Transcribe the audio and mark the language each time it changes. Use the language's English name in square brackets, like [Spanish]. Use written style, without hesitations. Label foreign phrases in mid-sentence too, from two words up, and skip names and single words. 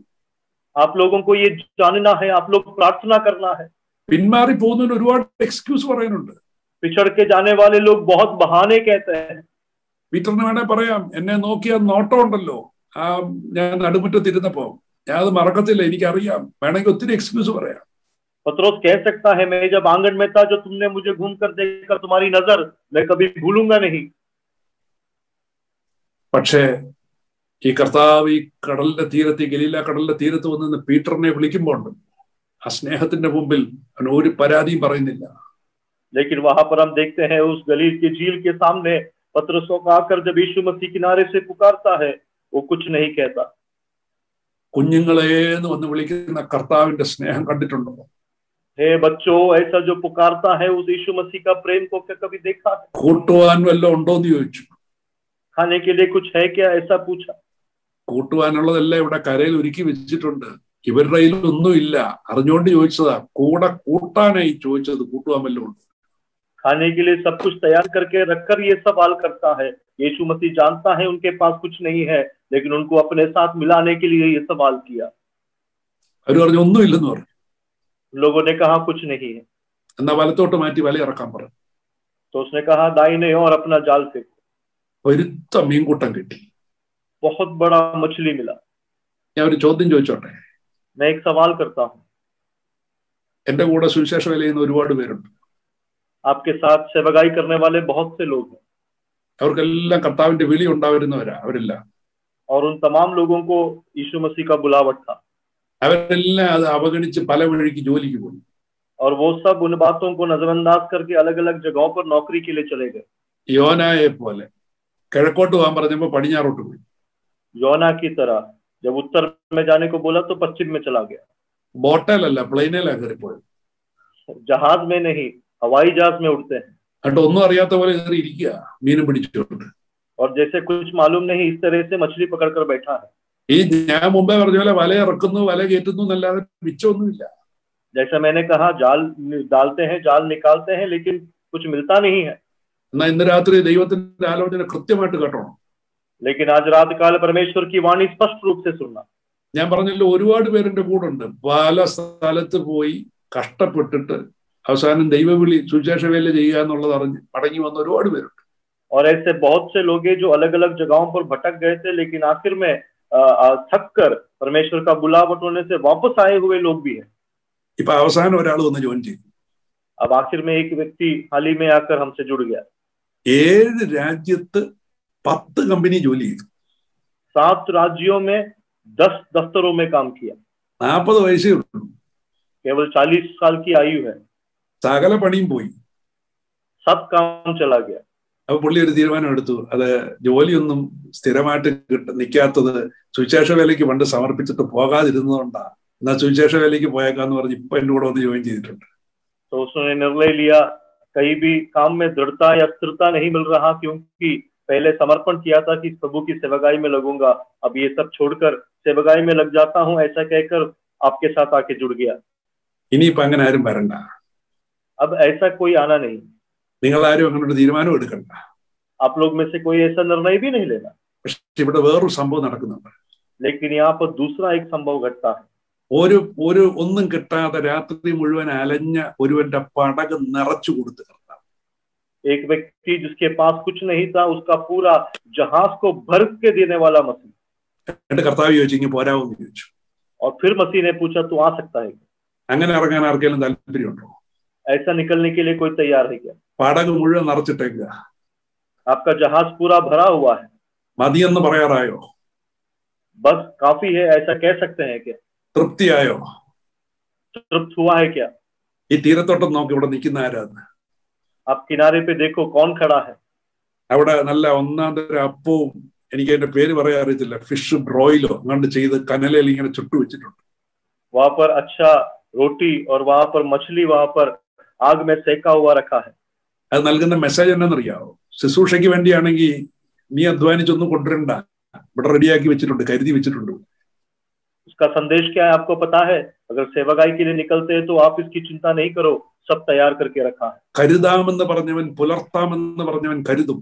[Hindi] आप लोगों को ये जानना है, आप लोग प्रार्थना करना है। [Malayalam] പിന്മാറി പോകുന്നതിന് ഒരുപാട് എക്സ്ക്യൂസ് പറയാനുണ്ട്. [Hindi] पिछड़ के जाने वाले लोग बहुत बहाने कहते हैं। [Malayalam] പീറ്ററിന് വേണേ പറയാം, എന്നെ നോക്കിയ നോട്ടം ഉണ്ടല്ലോ, ആ ഞാൻ നടുമുറ്റത്തിരുന്നപ്പോ ഞാൻ അത് മറക്കത്തില്ല, എനിക്കറിയാം. വേണമെങ്കിൽ ഒത്തിരി എക്സ്ക്യൂസ് പറയാം. [Hindi] पतरस कह सकता है, मैं जब आंगन में था, जो तुमने मुझे घूम कर देखा, तुम्हारी नजर मैं कभी भूलूंगा नहीं। [Malayalam] പക്ഷേ ഈ കർത്താവ് ഈ കടലിന്റെ തീരത്ത്, ഈ ഗലീല കടലിന്റെ തീരത്ത് വന്ന് പീറ്ററിനെ വിളിക്കുമ്പോൾ ആ സ്നേഹത്തിന്റെ മുമ്പിൽ അവൻ ഒരു പരാതിയും പറയുന്നില്ല. [Hindi] लेकिन वहां पर हम देखते हैं, उस गलील की झील के सामने पतरस को आकर जब यीशु मसीह किनारे से पुकारता है, वो कुछ नहीं कहता। [Malayalam] കുഞ്ഞുങ്ങളെ എന്ന് വന്ന് വിളിക്കുന്ന കർത്താവിന്റെ സ്നേഹം കണ്ടിട്ടുണ്ടോ? [Hindi] हे बच्चों, ऐसा जो पुकारता है, उस यीशु मसीह का प्रेम को क्या कभी देखा है? [Malayalam] കൂട്ടുവാൻ വല്ലതും ഉണ്ടോന്ന് ചോദിച്ചു. [Hindi] खाने के लिए कुछ है क्या, ऐसा पूछा. [Malayalam] കൂട്ടുവാനുള്ളതെല്ലാം ഇവിടെ കരയിൽ ഒരുക്കി വെച്ചിട്ടുണ്ട്. ഇവരുടെ കയ്യിലൊന്നുമില്ല. അറിഞ്ഞുകൊണ്ട് ചോദിച്ചതാ. കൂടെ കൂട്ടാനായി ചോദിച്ചത്. കൂട്ടുവാൻ വല്ലതും ഉണ്ട്? [Hindi] खाने के लिए सब कुछ तैयार करके रखकर ये सवाल करता है। यीशु मसीह जानता है उनके पास कुछ नहीं है, लेकिन उनको अपने साथ मिलाने के लिए ये सवाल किया। [Malayalam] അവർ പറഞ്ഞു ഒന്നുമില്ലെന്ന് പറഞ്ഞു. [Hindi] लोगों ने कहा कुछ नहीं है। [Malayalam] എന്നാ വലത്തോട്ട് മാറ്റി വല ഇറക്കാൻ പറഞ്ഞു. [Hindi] तो उसने कहा दाहिने और अपना जाल फेंको। [Malayalam] ഒരുത്ത മീൻകൂട്ടം കിട്ടി. [Hindi] बहुत बड़ा मछली मिला। [Malayalam] ഞാൻ ഒരു ചോദ്യം ചോദിച്ചോട്ടെ? [Hindi] मैं एक सवाल करता हूँ। [Malayalam] എന്റെ കൂടെ സുവിശേഷ വേല ചെയ്യുന്ന ഒരുപാട് പേരുണ്ട്. [Hindi] आपके साथ सेवगाई करने वाले बहुत से लोग हैं, [Malayalam] അവർക്കെല്ലാം കർത്താവിന്റെ വിളി ഉണ്ടായിരുന്നവരാ. അവരെല്ലാം [Hindi] और उन तमाम लोगों को यीशु मसीह का बुलावट था, [Malayalam] അവരെല്ലാം അത് അവഗണിച്ച് പല വഴിക്ക് ജോലിക്ക് പോയി. [Hindi] और वो सब उन बातों को नजरअंदाज करके अलग अलग जगहों पर नौकरी के लिए चले गए। [Malayalam] യോനായെ പോലെ കിഴക്കോട്ട് പോകാൻ പറഞ്ഞപ്പോ പടിഞ്ഞാറോട്ട് പോയി. [Hindi] योना की तरह जब उत्तर में जाने को बोला तो पश्चिम में चला गया। [Malayalam] ബോട്ടേലല്ല, പ്ലെയിനിലാ കയറിപ്പോയത്. [Hindi] जहाज में नहीं, हवाई जहाज में उड़ते हैं, [Malayalam] എന്നിട്ട് ഒന്നും അറിയാത്ത പോലെ കയറി ഇരിക്കുക മീനും പിടിച്ചുകൊണ്ട്. [Hindi] और जैसे कुछ मालूम नहीं इस तरह से मछली पकड़कर बैठा है। [Malayalam] ഈ ഞാൻ മുമ്പേ പറഞ്ഞ പോലെ വല ഇറക്കുന്നു വല കയറ്റുന്നു എന്നല്ലാതെ മിച്ചമൊന്നുമില്ല. [Hindi] जैसा मैंने कहा जाल डालते हैं, जाल निकालते हैं, लेकिन कुछ मिलता नहीं है। [Malayalam] എന്നാ ഇന്ന് രാത്രി ദൈവത്തിന്റെ ആലോചന കൃത്യമായിട്ട് കേട്ടോണം. [Hindi] लेकिन आज रात काल परमेश्वर की वाणी स्पष्ट रूप से सुनना। [Malayalam] ഞാൻ പറഞ്ഞല്ലോ ഒരുപാട് പേരുടെ കൂടെ ഉണ്ട്. പല സ്ഥലത്ത് പോയി കഷ്ടപ്പെട്ടിട്ട് അവസാനം ദൈവവിളി സുവിശേഷ വേല ചെയ്യുക എന്നുള്ളത് അറിഞ്ഞ് മടങ്ങി വന്ന ഒരുപാട് പേരുണ്ട്. [Hindi] और ऐसे बहुत से लोग हैं जो अलग अलग जगहों पर भटक गए थे, लेकिन आखिर में थक कर परमेश्वर का बुलावट होने से वापस आए हुए लोग भी हैं। [Malayalam] ഇപ്പൊ അവസാനം ഒരാൾ വന്ന് ജോയിൻ ചെയ്തു. [Hindi] अब आखिर में एक व्यक्ति हाल ही में आकर हमसे जुड़ गया। [Malayalam] 7 രാജ്യത്ത് 10 കമ്പനി ജോലി ചെയ്തു. [Hindi] 7 राज्यों में 10 दफ्तरों में काम किया। [Malayalam] 40 വയസ്സേ ഉള്ളൂ. [Hindi] केवल 40 साल की आयु है। [Malayalam] സകല പണിയും പോയി. [Hindi] सब काम चला गया। [Malayalam] അപ്പൊ പുള്ളി ഒരു തീരുമാനം എടുത്തു. അത് ജോലിയൊന്നും സ്ഥിരമായിട്ട് നിൽക്കാത്തത് സുവിശേഷ വേലയ്ക്ക് പണ്ട് സമർപ്പിച്ചിട്ട് പോകാതിരുന്നതുകൊണ്ടാ. എന്നാ സുവിശേഷ വേലയ്ക്ക് പോയേക്കാന്ന് പറഞ്ഞ് ഇപ്പൊ എന്റെ കൂടെ വന്ന് ജോയിൻ ചെയ്തിട്ടുണ്ട്. [Hindi] तो उसने निर्णय लिया, कहीं भी काम में दृढ़ता या स्थिरता नहीं मिल रहा, क्योंकि पहले समर्पण किया था कि प्रभु की सेवकाई में लगूंगा, अब ये सब छोड़कर सेवकाई में लग जाता हूं, ऐसा कहकर आपके साथ आके जुड़ गया। [Malayalam] ഇനിയിപ്പൊ അങ്ങനെ ആരും വരണ്ട. [Hindi] अब ऐसा कोई आना नहीं। [Malayalam] നിങ്ങൾ ആരും അങ്ങനെ ഒരു തീരുമാനം എടുക്കണ്ട. [Hindi] आप लोग में से कोई ऐसा निर्णय भी नहीं लेना। [Malayalam] പക്ഷെ ഇവിടെ വേറൊരു സംഭവം നടക്കുന്നുണ്ട്. [Hindi] लेकिन यहाँ पर दूसरा एक संभव घटता है। [Malayalam] ഒന്നും കിട്ടാതെ രാത്രി മുഴുവൻ അലഞ്ഞ ഒരുവന്റെ പടക് നിറച്ചു കൊടുത്തു കർത്താവ്. [Hindi] एक व्यक्ति जिसके पास कुछ नहीं था, उसका पूरा जहाज को भर के देने वाला मसीह। [Malayalam] എന്നിട്ട് കർത്താവ് ചോദിച്ചു ഇങ്ങനെ പോരാവെന്ന് ചോദിച്ചു. [Hindi] और फिर मसीह ने पूछा तू आ सकता है? [Malayalam] അങ്ങനെ ഇറങ്ങാൻ ആർക്കെങ്കിലും താല്പര്യമുണ്ടോ? [Hindi] ऐसा निकलने के लिए कोई तैयार है क्या? [Malayalam] പടക് മുഴുവൻ നിറച്ചിട്ടേക്കുക. [Hindi] आपका जहाज पूरा भरा हुआ है, [Malayalam] മതിയെന്ന് പറയാറായോ? [Hindi] बस काफी है ऐसा कह सकते हैं क्या? [Malayalam] തൃപ്തിയായോ? [Hindi] तृप्त हुआ है क्या? [Malayalam] ഈ തീരത്തോട്ടം നോക്കി ഇവിടെ നിൽക്കുന്ന ആരാന്ന്? [Hindi] आप किनारे पे देखो कौन खड़ा है। [Malayalam] അവിടെ നല്ല ഒന്നാം തരം അപ്പവും എനിക്ക് അതിന്റെ പേര് പറയാൻ അറിയത്തില്ല, [English] fish broilo [Malayalam] അങ്ങോട്ട് ചെയ്ത് കനലയിൽ ഇങ്ങനെ ചുട്ടു വെച്ചിട്ടുണ്ട്. [Hindi] वहां पर अच्छा रोटी और वहां पर मछली वहां पर आग में सेका हुआ रखा है। [Malayalam] അത് നൽകുന്ന മെസ്സേജ് എന്നാണെന്നറിയാവോ? ശുശ്രൂഷയ്ക്ക് വേണ്ടിയാണെങ്കിൽ നീ അധ്വാനിച്ചൊന്നും കൊണ്ടുവരണ്ട, ഇവിടെ റെഡിയാക്കി വെച്ചിട്ടുണ്ട്, കരുതി വെച്ചിട്ടുണ്ട്. [Hindi] उसका संदेश क्या है आपको पता है? अगर सेवकाई के लिए निकलते हैं तो आप इसकी चिंता नहीं करो, सब तैयार करके रखा है। [Malayalam] കരുതാമെന്ന് പറഞ്ഞവൻ പുലർത്താമെന്ന് പറഞ്ഞവൻ കരുതും.